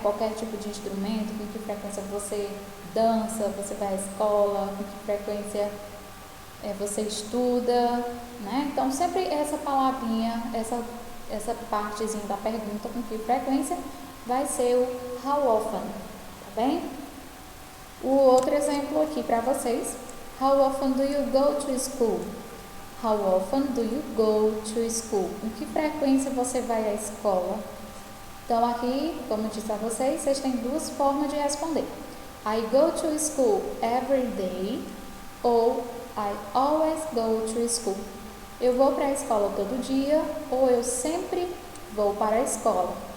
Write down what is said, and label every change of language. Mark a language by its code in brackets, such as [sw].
[pt] Qualquer tipo de instrumento, com que frequência você dança, você vai à escola, com que frequência você estuda, né? Então, sempre essa palavrinha, essa partezinha da pergunta, com que frequência, vai ser o how often, tá bem? [en] O outro exemplo aqui para vocês: how often do you go to school? How often do you go to school? [pt] Com que frequência você vai à escola? Então, aqui, como eu disse a vocês, vocês têm duas formas de responder: [en] I go to school every day, [pt] ou [en] I always go to school. [pt] Eu vou para a escola todo dia, ou eu sempre vou para a escola.